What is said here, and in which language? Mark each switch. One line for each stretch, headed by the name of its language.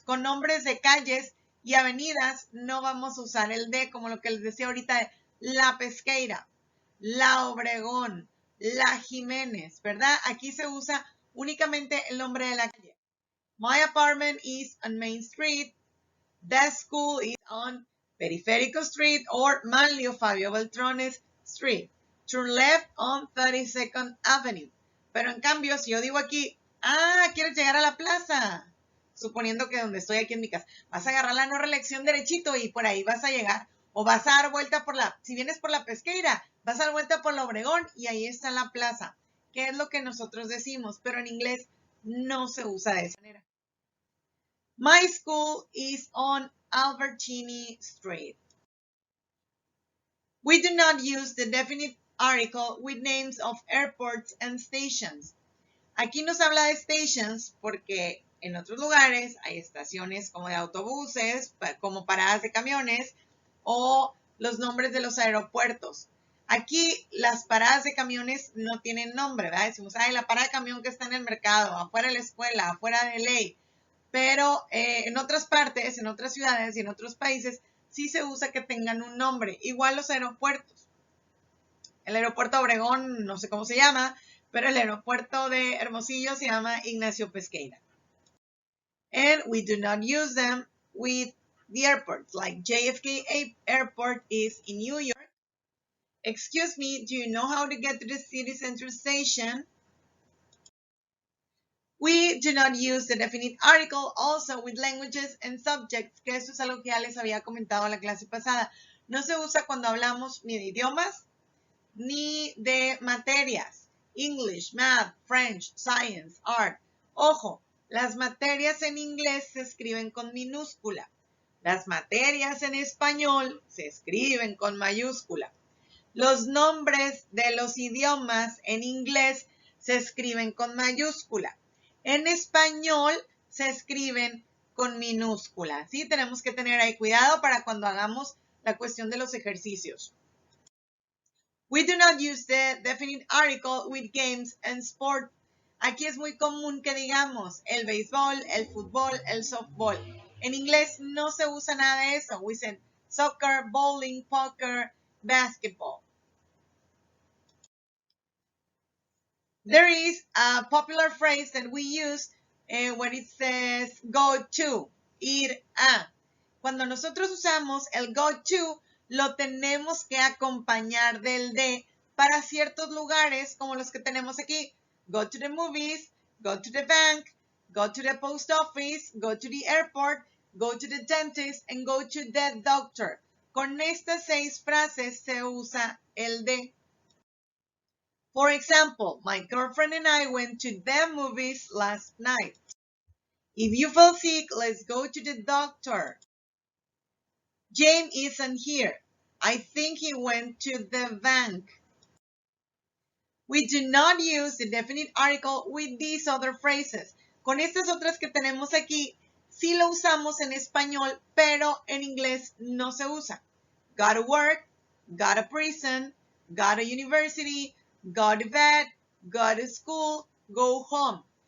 Spanish: Con nombres de calles y avenidas no vamos a usar el de, como lo que les decía ahorita, La Pesqueira, La Obregón, La Jiménez, ¿verdad? Aquí se usa únicamente el nombre de la calle.
English: My apartment is on Main Street. The school is on Periférico Street or Manlio Fabio Beltrones Street. Turn left on 32nd Avenue.
Spanish: Pero en cambio, si yo digo aquí, ¿quieres llegar a la plaza? Suponiendo que donde estoy aquí en mi casa, vas a agarrar la no reelección derechito y por ahí vas a llegar. O vas a dar vuelta si vienes por la Pesqueira, vas a dar vuelta por la Obregón y ahí está la plaza. Que es lo que nosotros decimos, pero en inglés no se usa de esa manera.
English: My school is on Albertini Street. We do not use the definite article with names of airports and stations.
Spanish: Aquí nos habla de stations porque en otros lugares hay estaciones como de autobuses, como paradas de camiones o los nombres de los aeropuertos. Aquí las paradas de camiones no tienen nombre, ¿verdad? Decimos, la parada de camión que está en el mercado, afuera de la escuela, afuera de ley. Pero en otras partes, en otras ciudades y en otros países, sí se usa que tengan un nombre. Igual los aeropuertos. El aeropuerto Obregón, no sé cómo se llama, pero el aeropuerto de Hermosillo se llama Ignacio Pesqueira.
English: And we do not use them with the airports, like JFK Airport is in New York. Excuse me, do you know how to get to the city center station? We do not use the definite article also with languages and subjects,
Spanish: que eso es algo que ya les había comentado en la clase pasada. No se usa cuando hablamos ni de idiomas ni de materias. English, math, French, science, art. Ojo, las materias en inglés se escriben con minúscula. Las materias en español se escriben con mayúscula. Los nombres de los idiomas en inglés se escriben con mayúscula. En español se escriben con minúscula. ¿Sí? Tenemos que tener ahí cuidado para cuando hagamos la cuestión de los ejercicios.
English: We do not use the definite article with games and sport.
Spanish: Aquí es muy común que digamos el béisbol, el fútbol, el softball. En inglés no se usa nada de eso.
English: We say soccer, bowling, poker, basketball. There is a popular phrase that we use when it says go to,
Spanish: ir a. Cuando nosotros usamos el go to, lo tenemos que acompañar del de para ciertos lugares como los que tenemos aquí.
English: Go to the movies, go to the bank, go to the post office, go to the airport, go to the dentist, and go to the doctor.
Spanish: Con estas 6 frases se usa el de.
English: For example, my girlfriend and I went to the movies last night. If you feel sick, let's go to the doctor. Jane isn't here. I think he went to the bank. We do not use the definite article with these other phrases.
Spanish: Con estas otras que tenemos aquí, sí lo usamos en español, pero en inglés no se usa.
English: Go to work, go to prison, go to university, go to bed, go to school, go home.